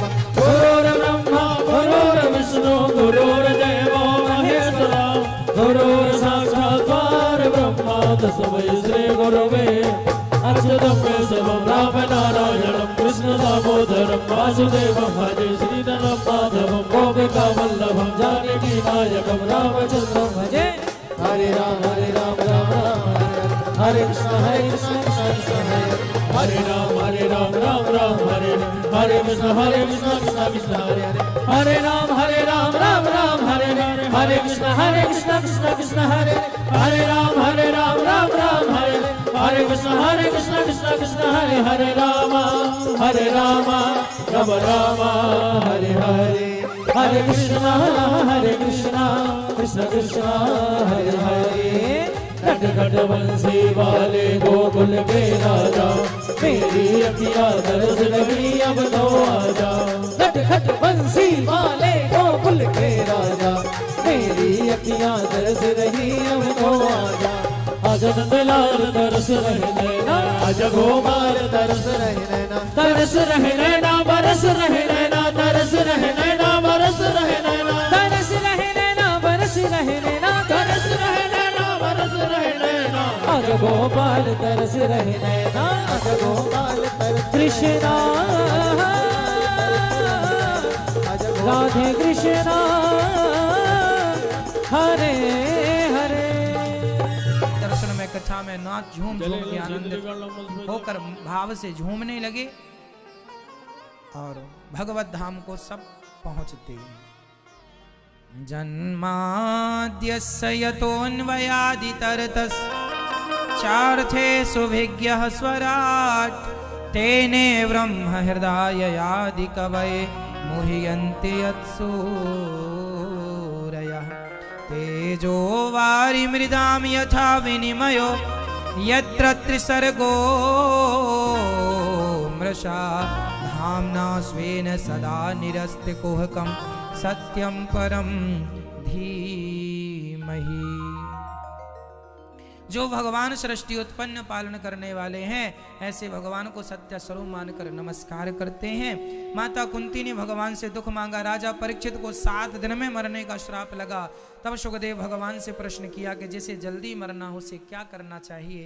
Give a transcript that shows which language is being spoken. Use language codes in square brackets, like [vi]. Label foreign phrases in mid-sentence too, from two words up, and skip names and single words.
[sa] गुरुर्ब्रह्मा गुरुर्विष्णु गुरुर्देवो महेश्वरा गुरुर्साक्षात् परब्रह्म तस्मै श्री गुरवे अच्युतं केशवं रामनारायणं कृष्ण दामोदरं वासुदेवं भजे श्रीधरं माधवं गोपिका वल्लभं जानकीनायकं रामचन्द्रं भजे। हरे राम राम राम हरे कृष्ण कृष्ण कृष्ण हरे राम राम राम हरे कृष्ण कृष्ण कृष्ण हरे हरे राम राम राम राम हरे हरे हरे कृष्ण कृष्ण कृष्ण हरे हरे राम राम राम हरे कृष्ण कृष्ण हरे राम राम हरे हरे कृष्ण कृष्ण हरे हरे [hi] घट घट बंसी वाले गोकुल के राजा मेरी अखियाँ तरस रही अब तो आजा घट घट बंसी वाले गोकुल के राजा मेरी अखियाँ तरस रही अब तो आजा आजा नंदलाल तरस रहे नैना आजा गोपाल तरस रहे नैना तरस रहे नैना बरस रहे नैना तरस रहे नैना बरस रहे नैना तरस रहे नैना बरस रहे नैना तरस रहे नैना बरस रहे नैना आजा गोपाल तरस रहे नैना आजा गोपाल तरस कृष्णा राधे कृष्णा हरे हरे। दर्शन में कथा में नाच झूम झूम के आनंदित होकर भाव से झूमने लगे और भगवत धाम को सब पहुंचते। [sa] जन्माद्यस्य यतोऽन्वयादितरतस् चार्थे सुभिज्ञः स्वराट् तेने ब्रह्म हृदयादि कवये मुह्यन्ति यत्सूरयः तेजो वारि मृदां यथा विनिमयो यत्र त्रिसर्गो मृषा धाम्ना स्वेन सदा निरस्तिकुहकं सत्यं परम धीमहि। [hi] जो भगवान सृष्टि उत्पन्न पालन करने वाले हैं ऐसे भगवान को सत्य स्वरूप मानकर नमस्कार करते हैं। माता कुंती ने भगवान से दुख मांगा। राजा परीक्षित को 7 दिन में मरने का श्राप लगा। तब सुखदेव भगवान से प्रश्न किया कि जिसे जल्दी मरना हो उसे क्या करना चाहिए।